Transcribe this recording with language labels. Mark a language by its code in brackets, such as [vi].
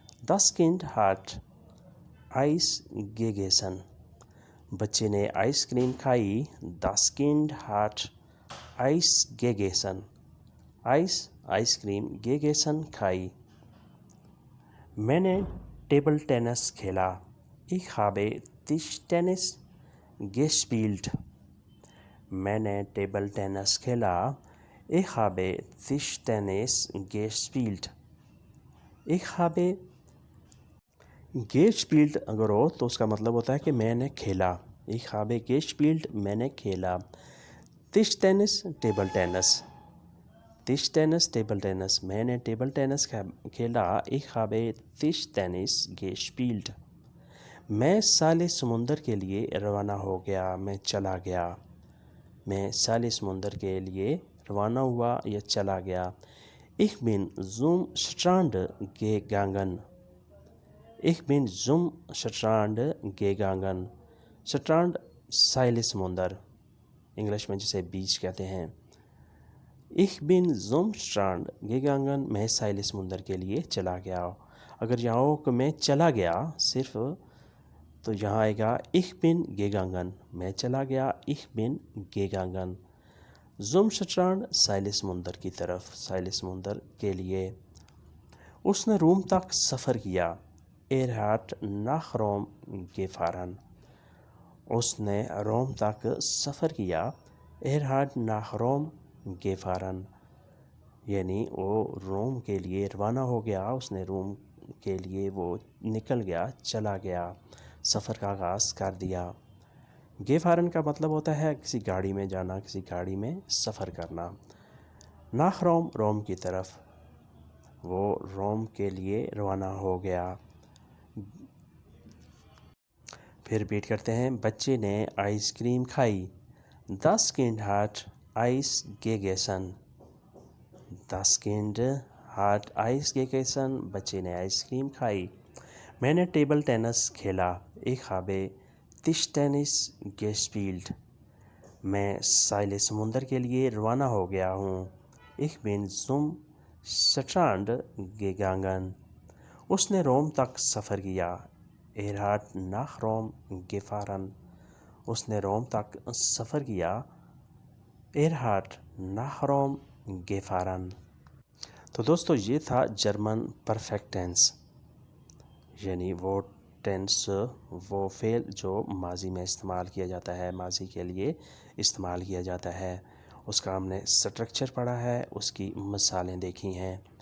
[de] das Kind hat Eis gegessen. [ur] بچے نے ice cream کھائی. [de] das Kind hat Eis gegessen. [ur] Ice cream gegessen کھائی. میں نے ٹیبل ٹینس کھیلا. [de] ich habe Tischtennis gespielt. [ur] میں نے ٹیبل ٹینس کھیلا. [de] ich habe Tischtennis gespielt. ich habe gespielt [ur] اگر ہو تو اس کا مطلب ہوتا ہے کہ میں نے کھیلا. [de] ich habe gespielt [ur] میں نے کھیلا. Tischtennis table tennis. Tischtennis table tennis میں نے ٹیبل ٹینس کھیلا. [de] ich habe Tischtennis gespielt. [ur] میں سالِ سمندر کے لیے روانہ ہو گیا. میں چلا گیا. میں سالِ سمندر کے لیے روانہ ہوا یا چلا گیا. [de] ich bin zum Strand gegangen. ich bin zum Strand gegangen. [ur] Strand ساحل سمندر انگلش میں جسے بیچ کہتے ہیں. [de] ich bin zum Strand gegangen [ur] میں ساحل سمندر کے لیے چلا گیا. اگر یہاں ہو کہ میں چلا گیا صرف تو یہاں آئے گا [de] ich bin gegangen [ur] میں چلا گیا. [de] ich bin gegangen. zum Strand [ur] ساحل سمندر کی طرف ساحل سمندر کے لیے. اس نے روم تک سفر کیا. [de] er hat nach Rom gefahren. [ur] اس نے روم تک سفر کیا. [de] er hat nach Rom gefahren [ur] یعنی وہ روم کے لیے روانہ ہو گیا. اس نے روم کے لیے وہ نکل گیا چلا گیا سفر کا آغاز کر دیا. gefahren کا مطلب ہوتا ہے کسی گاڑی میں جانا کسی گاڑی میں سفر کرنا. [de] nach Rom [ur] روم کی طرف وہ روم کے لیے روانہ ہو گیا. پھر ریپیٹ کرتے ہیں. بچے نے آئس کریم کھائی. [de] das Kind hat Eis gegessen. das Kind hat Eis gegessen [ur] بچے نے آئس کریم کھائی. میں نے ٹیبل ٹینس کھیلا. [de] ich habe Tischtennis gespielt. [ur] میں ساحل سمندر کے لیے روانہ ہو گیا ہوں. [de] ich bin zum Strand gegangen. [ur] اس نے روم تک سفر کیا. [de] er hat nach Rom gefahren. [ur] اس نے روم تک سفر کیا. [de] er hat nach Rom gefahren. [ur] تو دوستو یہ تھا جرمن پرفیکٹ ٹینس یعنی وہ ٹینس وہ فعل جو ماضی میں استعمال کیا جاتا ہے ماضی کے لیے استعمال کیا جاتا ہے. اس کا ہم نے سٹرکچر پڑھا ہے اس کی مثالیں دیکھی ہیں.